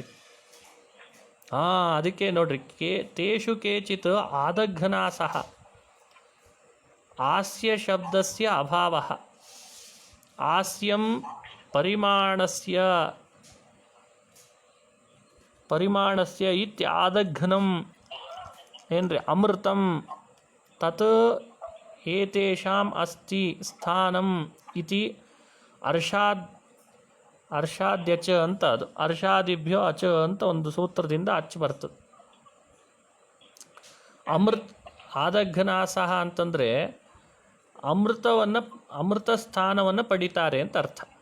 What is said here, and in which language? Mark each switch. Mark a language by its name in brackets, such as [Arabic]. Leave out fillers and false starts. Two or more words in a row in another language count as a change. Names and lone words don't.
[Kannada] ಅದಕ್ಕೆ ನೋಡ್ರಿ, [Sanskrit] ತೇಷು ಕೇಚಿತ್ ಆದಘ್ನಾಸಃ ಆಸ್ಯ ಶಬ್ದಸ್ಯ ಅಭಾವ ಆಸ್ಯಂ ಪರಿಮಾಣಸ್ಯ ಇತ್ಯಾದಘ್ನಂ ಏನ್ರಿ ಅಮೃತಂ ತತ್ ಏತೇಷಾಂ ಅಸ್ತಿ ಸ್ಥಾನಂ ಇತಿ ಅರ್ಷಾದ್ಯಚ [Kannada] ಅಂತ, ಅದು [Sanskrit] ಅರ್ಷಾದಿಭ್ಯೋ ಅಚ [Kannada] ಅಂತ ಒಂದು ಸೂತ್ರದಿಂದ ಅಚ್ಚ ಬರ್ತದೆ. ಆದಘ್ನಾಸಹ ಅಂತಂದರೆ ಅಮೃತ ಸ್ಥಾನವನ್ನು ಪಡಿತಾರೆ ಅಂತ ಅರ್ಥ.